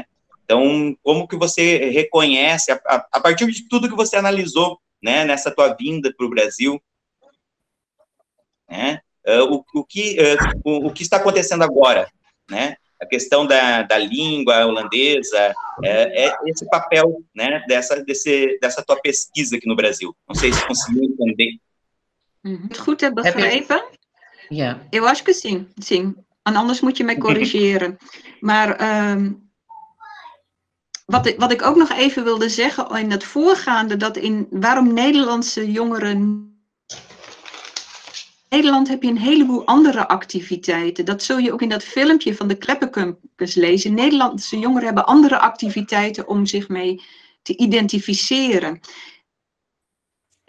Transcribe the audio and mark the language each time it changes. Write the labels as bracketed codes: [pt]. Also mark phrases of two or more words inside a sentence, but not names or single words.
[pt] Então, como que você reconhece, a partir de tudo que você analisou, né, nessa tua vinda para o Brasil, né, o que está acontecendo agora, né? A questão da língua holandesa, esse papel, né, dessa tua pesquisa aqui no Brasil. Não sei se conseguiu entender. [nl] Goed heb begrepen? Ja. [pt] Eu acho que sim, sim. [nl] En anders moet je mij corrigeren. Maar wat ik ook nog even wilde zeggen in het voorgaande, waarom Nederlandse jongeren... In Nederland heb je een heleboel andere activiteiten. Dat zul je ook in dat filmpje van de Kleppencampus lezen. Nederlandse jongeren hebben andere activiteiten om zich mee te identificeren.